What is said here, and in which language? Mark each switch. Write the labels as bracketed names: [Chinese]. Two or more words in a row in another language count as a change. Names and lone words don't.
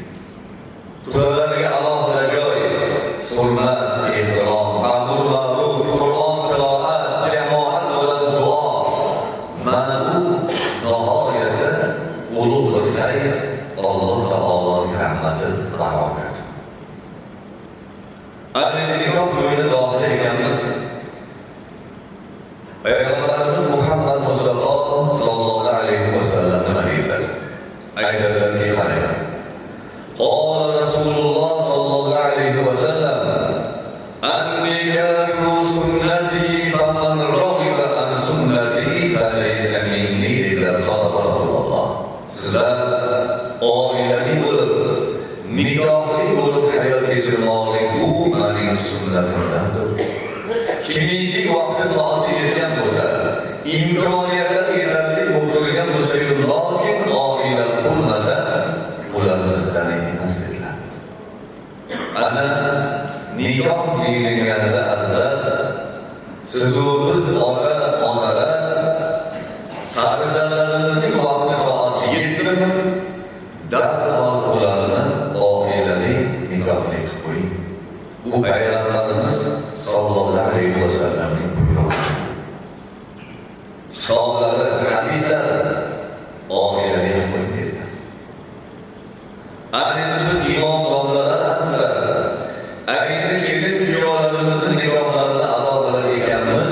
[Uzbek] Qudalarga alohida joy, hurmat, ehtirom, amr ma'ruf, Qur'on tilovat, jamoat bilan duo. Mana bu nihoyatda ulug' bir fayz, Alloh taoloning rahmati, barokati. Ana nikoh to'yini dohida ekanmiz. Peygamberimiz Muhammed Mustafa [Arabic] صلى الله عليه وسلم [Uzbek] nima deydilar? Aytadilarki, qarang. [Arabic] قال رسول الله صلى الله عليه وسلم: "النكاح سنتي فمن رغب عن سنتي فليس مني." [Uzbek] dedilar [Arabic] صدق رسول الله. [Uzbek] Sizlar oilali bo'lib, nikohli bo'lib hayot kechirmoqlik bu mening sunnatimdandir. Kimiki vaqti soati yetgan bo'lsa, imkoniyatlari yetarli bo'lib turgan bo'lsa, lekin oila qurmasa, ular bizdan emas dedilar. Ana nikoh deyilganida azizlar, sizu biz ota-onalar farzandlarimizning vaqti soati yetdimi, darhol ularni oilali nikohli qilib qo'ying. Bu Peygamberimiz [Arabic] صلى الله عليه وسلم'in [Uzbek] buyrug'i. Hisoblari, hadislar oilali qilib qo'ying dedilar. Ana endi biz imom domlalar azizlar, endi kelin kuyovlarimizni nikohlarini ado qilar ekanmiz.